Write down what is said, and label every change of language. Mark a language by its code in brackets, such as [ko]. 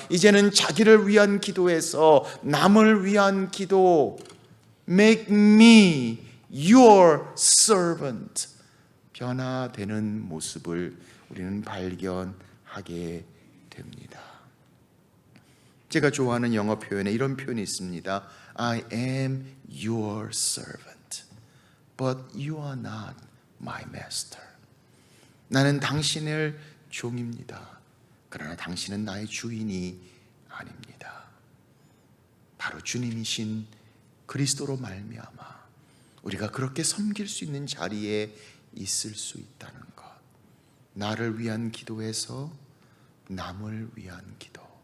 [ko] 이제는 자기를 위한 기도에서 남을 위한 기도, [en] Make me your servant, [ko] 변화되는 모습을 우리는 발견하게 됩니다. 제가 좋아하는 영어 표현에 이런 표현이 있습니다. [en] I am your servant. But you are not my master. [ko] 나는 당신의 종입니다. 그러나 당신은 나의 주인이 아닙니다. 바로 주님이신 그리스도로 말미암아 우리가 그렇게 섬길 수 있는 자리에 있을 수 있다는 것. 나를 위한 기도에서 남을 위한 기도.